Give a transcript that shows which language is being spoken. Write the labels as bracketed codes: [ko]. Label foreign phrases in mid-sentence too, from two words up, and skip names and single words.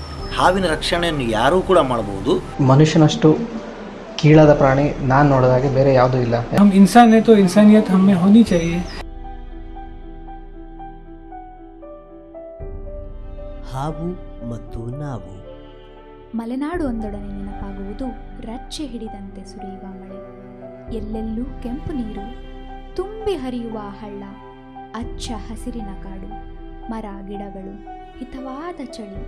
[kn] ಹಾವಿನ ರಕ್ಷಣೆಯನ್ನು ಯಾರೂ ಕೂಡ ಮಾಡಬಹುದು. ಮನುಷ್ಯನಷ್ಟು ಕೀಳಾದ ಪ್ರಾಣಿ ನಾನು ನೋಡಿದಾಗೆ ಬೇರೆ ಯಾವುದೂ ಇಲ್ಲ. [hi] हम इंसान है तो इंसानियत हम में होनी चाहिए. [kn] ಹಾವು ಮತ್ತು ನಾವು. ಮಲೆನಾಡು ಒಂದೊಡನೆ ನೆನಪಾಗುವುದು ರಚ್ಚೆ ಹಿಡಿದಂತೆ ಸುರಿಯುವ ಮಳೆ, ಎಲ್ಲೆಲ್ಲೂ ಕೆಂಪು ನೀರು, ತುಂಬಿ ಹರಿಯುವ ಹಳ್ಳ, ಅಚ್ಚ ಹಸಿರಿನ ಕಾಡು, ಮರ ಗಿಡಗಳು, ಹಿತವಾದ ಚಳಿ.